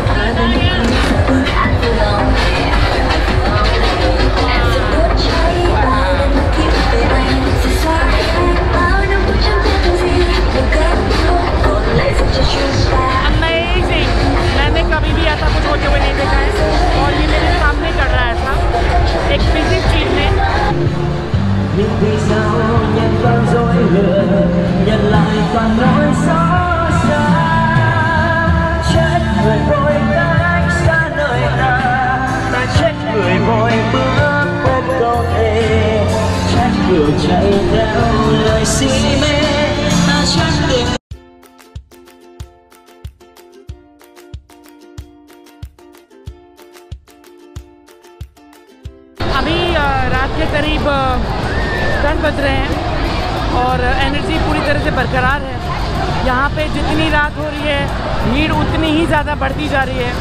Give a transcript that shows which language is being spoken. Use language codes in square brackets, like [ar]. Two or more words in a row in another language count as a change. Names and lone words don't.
[hi] अमेजिंग, मैंने कभी भी ऐसा कुछ होते हुए नहीं देखा है और ये मेरे सामने कर रहा है ऐसा एक [en] busy street [hi] में। [vi] Nhưng vì sao nhân con dối lừa nhận lại toàn nỗi xót xa, trách người vội cách xa nơi ta, ta trách người vội bước bên câu thề, trách người chạy theo lời si mê, ta trách tình। [hi] अभी रात के करीब 10 बज रहे हैं और एनर्जी पूरी तरह से बरकरार है। यहाँ पे जितनी रात हो रही है भीड़ उतनी ही ज़्यादा बढ़ती जा रही है।